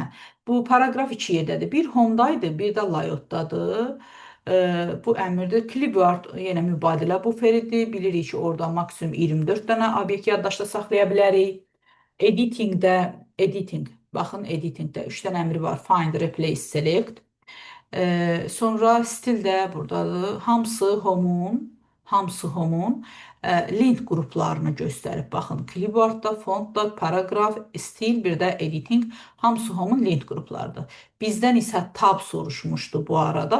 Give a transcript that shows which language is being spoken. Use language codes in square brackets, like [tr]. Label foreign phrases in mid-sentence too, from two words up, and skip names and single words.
[az] Bu paragraf iki yerdədir. Bir home-daydı, bir də layout-dadır. Bu əmrdir. Clipboard yenə mübadilə buferidir. Bilirik ki, orada maksimum 24 dənə obyekt yaddaşda saxlaya bilərik. Editingdə, editing, baxın editingdə 3 dənə əmri var. [en] Find, replace, select. [az] Sonra stil də buradadır. Hamısı home'un link qruplarını göstərib. Baxın, clipboardda, fontda, paragraf, stil, bir də editing hamısı home'un link qruplarıdır. Bizdən isə tab soruşmuşdu bu arada.